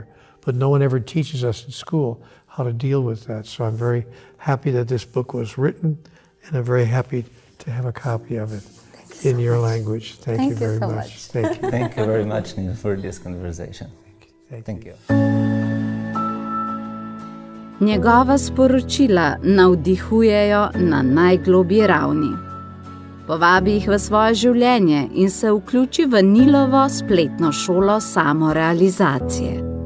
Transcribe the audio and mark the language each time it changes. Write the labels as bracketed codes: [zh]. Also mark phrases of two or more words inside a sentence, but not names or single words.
[en] But no one ever teaches us in school how to deal with that. So I'm very happy that this book was written, and I'm very happy to have a copy of it in your language. Thank you very much. Thank you. Thank you very much, Neil, for this conversation. Thank you. [sl] Njegova sporočila navdihujejo na najgloblji ravni. Povabi jih v svoje življenje in se vključi v Nealovo spletno šolo samorealizacije.